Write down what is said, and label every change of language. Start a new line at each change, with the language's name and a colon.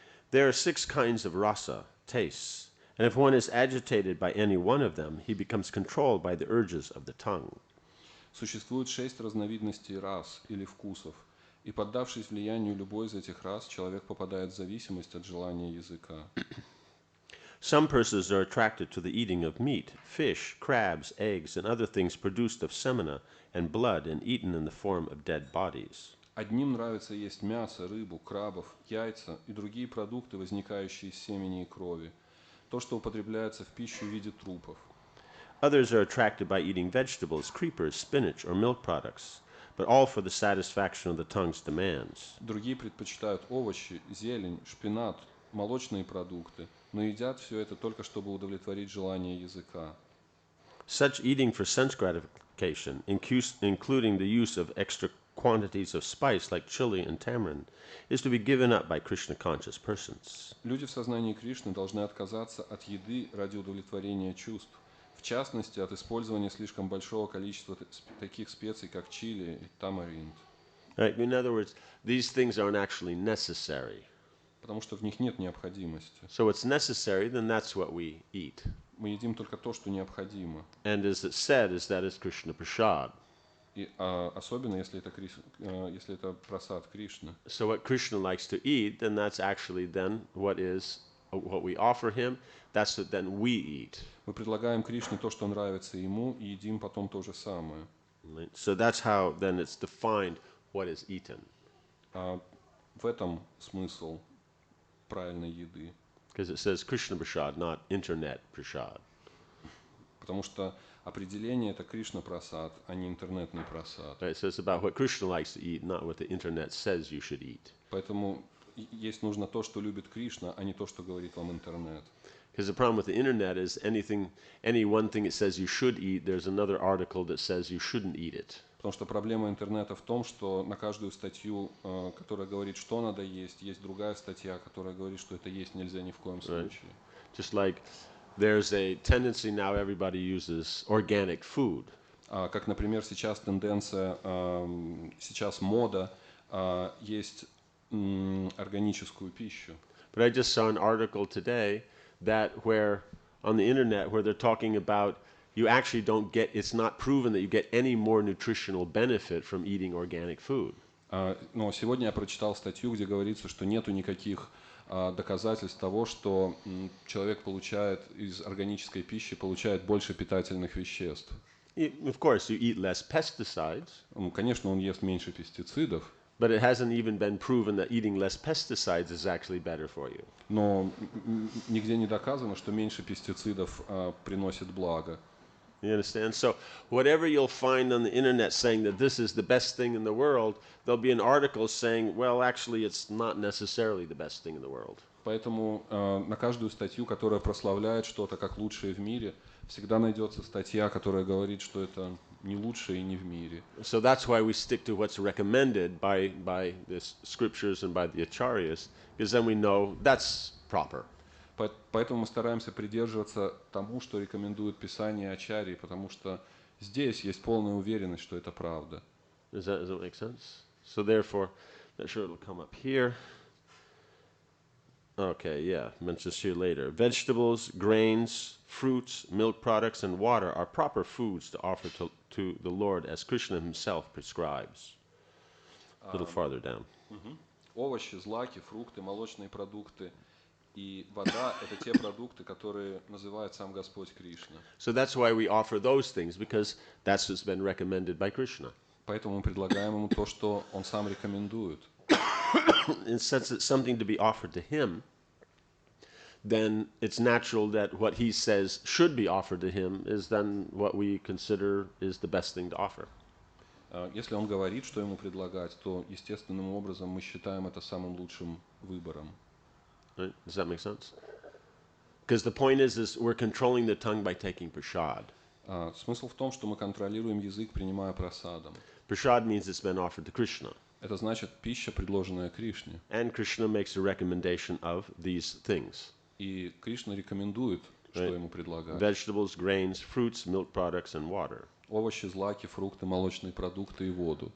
English: There are 6 kinds of rasa, tastes, and if one is agitated by any one of them, he becomes controlled by the urges of the tongue.
Russian: Существует 6 разновидностей рас или вкусов, и поддавшись влиянию любой из этих рас, человек попадает в зависимость от желания языка.
English: Some persons are attracted to the eating of meat, fish, crabs, eggs, and other things produced of semina and blood and eaten in the form of dead bodies.
Russian: Одним нравится есть мясо, рыбу, крабов, яйца и другие продукты, возникающие из семени и крови, то, что употребляется в пищу в виде трупов.
English: Others are attracted by eating vegetables, creepers, spinach, or milk products, but all for the satisfaction of the tongue's demands.
Russian: Другие предпочитают овощи, зелень, шпинат, молочные продукты, но едят все это только чтобы удовлетворить желание языка.
English: Such eating for sense gratification, including the use of extra quantities of spice like chili and tamarind, is to be given up by Krishna-conscious persons.
Russian: Люди в сознании Кришны должны отказаться от еды ради удовлетворения чувств, в частности, от использования слишком большого количества таких специй, как чили и тамаринд.
English: Right? In other words, these things aren't actually necessary.
Russian: Потому что в них нет необходимости.
English: So what's necessary, then that's what we eat.
Russian: Мы едим только то, что необходимо.
English: And as it said, is that is Krishna Prasad.
Russian: И особенно, если это прасад Кришны.
English: So what Krishna likes to eat, then that's actually then what we offer him, that's what then we eat.
Russian: Мы предлагаем Кришне то, что нравится ему, и едим потом то же самое.
English: Right? So that's how then it's defined what is eaten.
Russian: В этом смысл правильной еды.
English: Because it says Krishna Prasad, not Internet Prasad.
Russian: Потому что определение это Кришна прасад, а не интернетный прасад.
English: Right? So it's about what Krishna likes to eat, not what the Internet says you should eat.
Russian: Поэтому есть нужно то, что любит Кришна, а не то, что говорит вам интернет.
English: Because the problem with the Internet is any one thing it says you should eat, there's another article that says you shouldn't eat it.
Russian: Потому что проблема интернета в том, что на каждую статью, которая говорит, что надо есть, есть другая статья, которая говорит, что это есть нельзя ни в коем случае.
English: Just like there's a tendency now everybody uses organic food.
Russian: Как, например, сейчас тенденция, сейчас мода есть органическую пищу.
English: But I just saw an article today that where on the internet where they're talking about you actually don't get, it's not proven that you get any more nutritional benefit from eating organic food.
Russian: Но сегодня я прочитал статью, где говорится, что нету никаких доказательств того, что человек получает из органической пищи получает больше питательных веществ.
English: Of course, you eat less pesticides.
Russian: Конечно, он ест меньше пестицидов.
English: But it hasn't even been proven that eating less pesticides is actually better for you.
Russian: Но нигде не доказано, что меньше пестицидов приносит благо.
English: You understand? So whatever you'll find on the internet saying that this is the best thing in the world, there'll be an article saying, well, actually, it's not necessarily the best thing in the world.
Russian: Поэтому на каждую статью, которая прославляет что-то как лучшее в мире, всегда найдется статья, которая говорит, что это не лучшее и не в мире.
English: So that's why we stick to what's recommended by the scriptures and by the acharyas, because then we know that's proper.
Russian: Поэтому мы стараемся придерживаться тому, что рекомендует Писание и ачарьи, потому что здесь есть полная уверенность, что это правда.
English: Does that make sense? So therefore, not sure it'll come up here. Okay, yeah, mentions here later. Vegetables, grains, fruits, milk products, and water are proper foods to offer to the Lord as Krishna himself prescribes. A little farther down.
Russian: Овощи, злаки, фрукты, молочные продукты и вода – это те продукты, которые называет сам Господь Кришна.
English: So that's why we offer those things, because that's what's been recommended by Krishna.
Russian: Поэтому мы предлагаем ему то, что он сам рекомендует.
English: And since it's something to be offered to him, then it's natural that what he says should be offered to him is then what we consider is the best thing to offer.
Russian: Если он говорит, что ему предлагать, то естественным образом мы считаем это самым лучшим выбором.
English: Right? Does that make sense? Because the point is we're controlling the tongue by taking prasad.
Russian: Смысл в том, что мы контролируем язык, принимая прасадам.
English: Prasad means it's been offered to Krishna.
Russian: Это значит пища, предложенная Кришне.
English: And Krishna makes a recommendation of these things.
Russian: И Кришна рекомендует, что ему предлагать.
English: Vegetables, grains, fruits, milk products, and water.
Russian: Овощи, злаки, фрукты, молочные продукты и воду.